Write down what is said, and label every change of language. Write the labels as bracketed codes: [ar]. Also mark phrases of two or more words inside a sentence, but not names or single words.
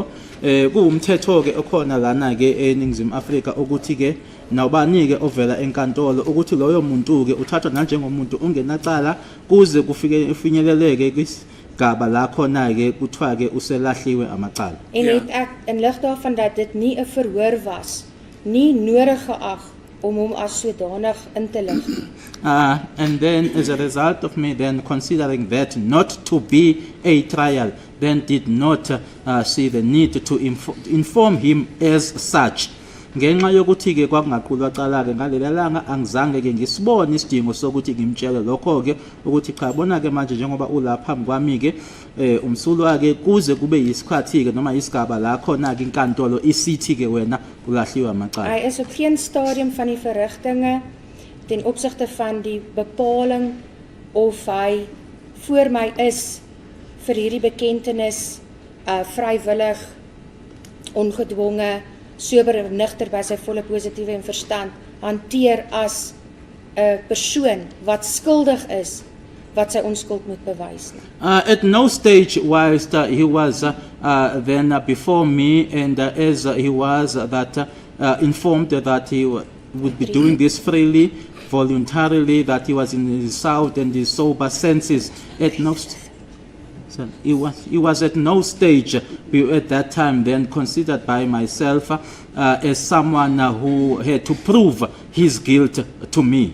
[zu] Kuwumthetho ke okhona lana ke eNingizimu Afrika ukuthi ke nawubani ke ovela enkantolo ukuthi loyo muntu ke uthathwa njengomuntu ungenacala kuze kufike ufinyeleleke kwisigaba la khona ke kuthiwa ke uselahliwe amacala. [af] En het ek in lig daarvan dat dit nie 'n verhoor was, nie nodig geag om hom as sodanig in te lig nie. [en] And then as a result of me then considering that not to be a trial, then did not see the need to inform him as such. [zu] Ngenxa yokuthi ke kwakungaqulwa cala ke ngalelo langa angizange ke ngisibone isidingo sokuthi ngimtshele lokho ke ukuthi cha bona ke manje njengoba ulapha phambi kwami ke umsulwa ke kuze kube yisikhathi ke noma isigaba la khona ke inkantolo isithi ke wena ulahliwe amacala. [af] Hy is op geen stadium van die verrigtinge ten opsigte van die bepaling of hy voor my is vir hierdie bekentenis vrywillig, ongedwonge, sober en nugter by sy volle positiewe en verstand hanteer as 'n persoon wat skuldig is wat sy onskuld moet bewys nie. [en] At no stage whilst he was then before me and as he was that informed that he would be doing this freely, voluntarily, that he was in his sound and his sober senses. At no he was at no stage at that time then considered by myself as someone who had to prove his guilt to me.